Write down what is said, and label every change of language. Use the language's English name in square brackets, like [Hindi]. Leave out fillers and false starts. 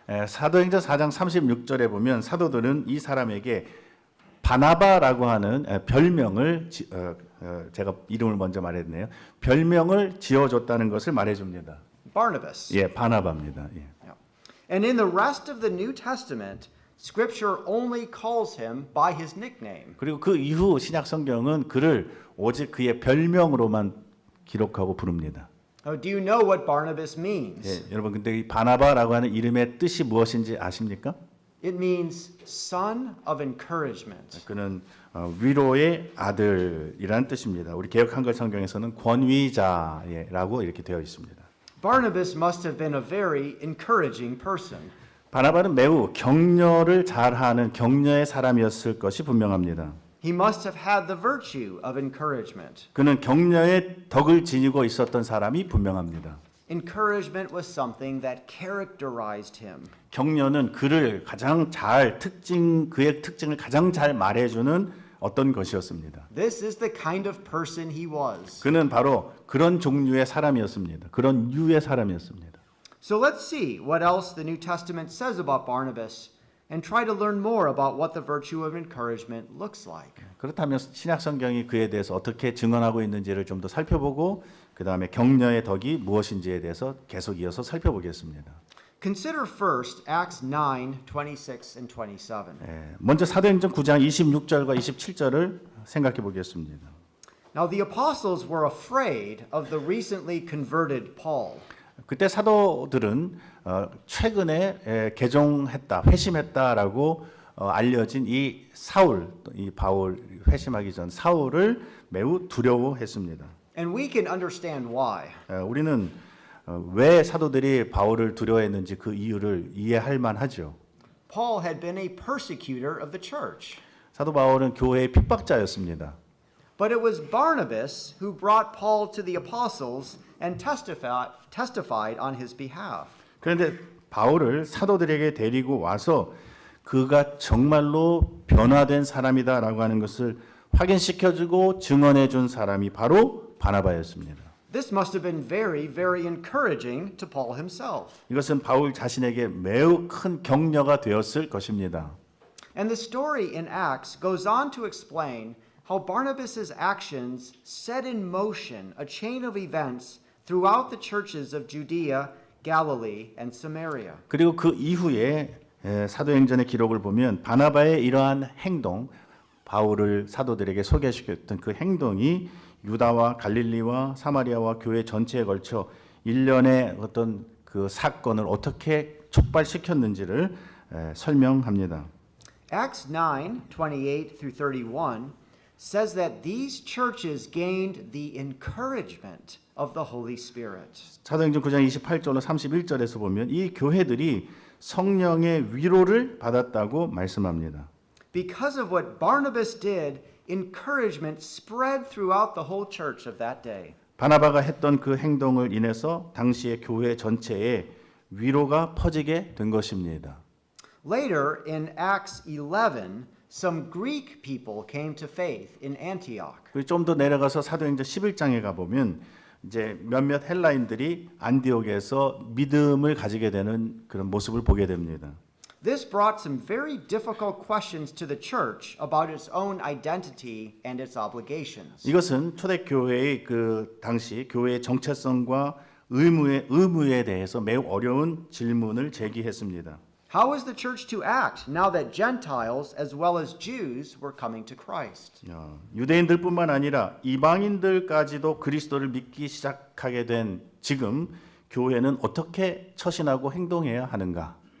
[Korean] 사도행전 4장 36절에 보면 사도들은 이 사람에게 바나바라고 하는 별명을 제가 이름을 먼저 말했네요. 별명을 지어줬다는 것을 말해줍니다. [English] Barnabas. [Korean] 예, 바나바입니다. 예. [English] And in the rest of the New Testament, Scripture only calls him by his nickname. [Korean] 그리고 그 이후 신약 성경은 그를 오직 그의 별명으로만 기록하고 부릅니다. [English] Do you know what Barnabas means? [Korean] 예, 여러분 근데 이 바나바라고 하는 이름의 뜻이 무엇인지 아십니까? [English] It means son of encouragement. [Korean] 그는 위로의 아들이라는 뜻입니다. 우리 개역 한글 성경에서는 권위자라고 이렇게 되어 있습니다. [English] Barnabas must have been a very encouraging person. [Korean] 바나바는 매우 격려를 잘하는 격려의 사람이었을 것이 분명합니다. [English] He must have had the virtue of encouragement. [Korean] 그는 격려의 덕을 지니고 있었던 사람이 분명합니다. [English] Encouragement was something that characterized him. [Korean] 격려는 그를 가장 잘 그의 특징을 가장 잘 말해주는 어떤 것이었습니다. [English] This is the kind of person he was. [Korean] 그는 바로 그런 종류의 사람이었습니다. 그런 유의 사람이었습니다. [English] So let's see what else the New Testament says about Barnabas and try to learn more about what the virtue of encouragement looks like. [Korean] 그렇다면 신약 성경이 그에 대해서 어떻게 증언하고 있는지를 좀 더 살펴보고 그 다음에 격려의 덕이 무엇인지에 대해서 계속 이어서 살펴보겠습니다. [English] Consider first Acts 9, 26 and 27. [Korean] 먼저 사도행전 9장 26절과 27절을 생각해 보겠습니다. [English] Now the apostles were afraid of the recently converted Paul. [Korean] 그때 사도들은 최근에 개종했다, 회심했다라고 알려진 이 사울, 이 바울 회심하기 전 사울을 매우 두려워했습니다. [English] And we can understand why. [Korean] 우리는 왜 사도들이 바울을 두려워했는지 그 이유를 이해할 만하죠. [English] Paul had been a persecutor of the church. [Korean] 사도 바울은 교회의 핍박자였습니다. [English] But it was Barnabas who brought Paul to the apostles and testified on his behalf. [Korean] 그런데 바울을 사도들에게 데리고 와서 그가 정말로 변화된 사람이다라고 하는 것을 확인시켜주고 증언해준 사람이 바로 바나바였습니다. [English] This must have been very, very encouraging to Paul himself. [Korean] 이것은 바울 자신에게 매우 큰 격려가 되었을 것입니다. [English] And the story in Acts goes on to explain how Barnabas's actions set in motion a chain of events throughout the churches of Judea, Galilee, and Samaria. [Korean] 그리고 그 이후에 사도행전의 기록을 보면 바나바의 이러한 행동, 바울을 사도들에게 소개시켰던 그 행동이 유다와 갈릴리와 사마리아와 교회 전체에 걸쳐 일련의 어떤 그 사건을 어떻게 촉발시켰는지를 설명합니다. [English] Acts 9, 28 through 31 says that these churches gained the encouragement of the Holy Spirit. [Korean] 사도행전 9장 28절로 31절에서 보면 이 교회들이 성령의 위로를 받았다고 말씀합니다. [English] Because of what Barnabas did, encouragement spread throughout the whole church of that day. [Korean] 바나바가 했던 그 행동을 인해서 당시의 교회 전체에 위로가 퍼지게 된 것입니다. [English] Later in Acts 11, some Greek people came to faith in Antioch. [Korean] 좀 더 내려가서 사도행전 11장에 가 보면 이제 몇몇 헬라인들이 안디옥에서 믿음을 가지게 되는 그런 모습을 보게 됩니다. [English] This brought some very difficult questions to the church about its own identity and its obligations. [Korean] 이것은 초대교회의 그 당시 교회의 정체성과 의무에 대해서 매우 어려운 질문을 제기했습니다. [English] How was the church to act now that Gentiles as well as Jews were coming to Christ? [Korean] 유대인들뿐만 아니라 이방인들까지도 그리스도를 믿기 시작하게 된 지금 교회는 어떻게 처신하고 행동해야 하는가?